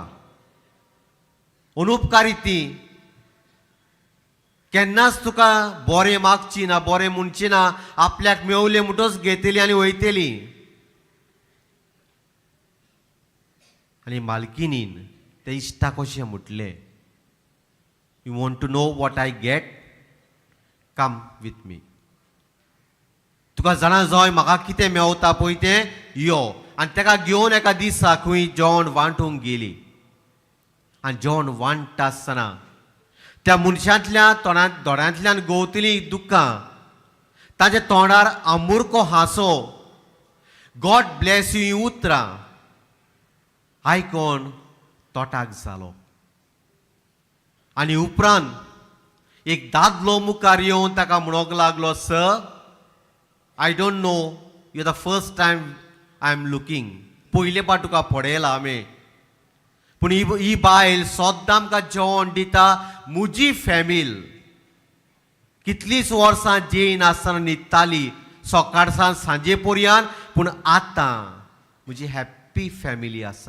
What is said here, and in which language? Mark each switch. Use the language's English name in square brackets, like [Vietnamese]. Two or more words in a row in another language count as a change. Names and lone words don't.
[Konkani] अनुपकारी ती केन्नाच तुका बरें मागची ना, बरें म्हणची ना, आपल्याक मेवलें म्हणटच घेतली आनी वयतली. आनी मालकिनीन ते इश्टाक अशें म्हटलें, [English] You want to know what I get? Come with me. [Konkani] तुका जाणा जय म्हाका कितें मेवता पळय तें, यो. आनी ताका घेवन एका दिसा खंय जेवण वांटूंक गेली. आनी जेवण वांट्टा आसतना त्या मनशांतल्या दोळ्यांतल्यान गवतली दुकां, ताच्या तोंडार आमुर्को हांसो, [English] God bless you [Konkani] ही उतरां आयकोन तोटाक जालो. आनी उपरांत एक दादलो मुखार येवन ताका म्हणोंक लागलो, सर, [English] I don't know, you the first time I am looking. [Konkani] पयले फावट तुका पळयला आमी, पूण ही बायल सद्दां आमकां जेवण दिता. म्हजी फॅमिल कितलींच वर्सां जेयन आसतना न्हिदताली सकाळसान सांजे पर्यंत, पूण आतां म्हजी [English] happy family [Konkani] आसा.